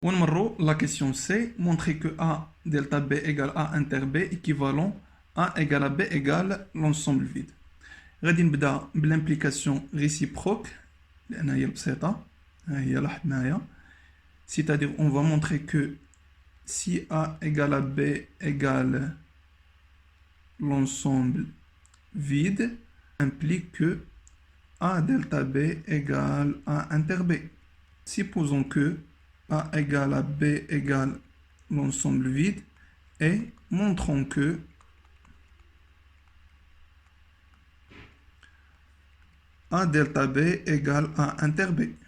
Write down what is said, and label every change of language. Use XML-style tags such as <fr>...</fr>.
<fr>La question C, montrer que A delta B égale A inter B équivalent A égale à B égale l'ensemble vide.</fr> <ar>غادي نبدا بالimplication réciproque لأنها هي البسيطة هي لاحظ معايا.</ar> <fr>C'est-à-dire on va montrer que si A égale à B égale l'ensemble vide implique que A delta B égale A inter B. Supposons que A égale à B égale l'ensemble vide et montrons que A delta B égale A inter B.</fr>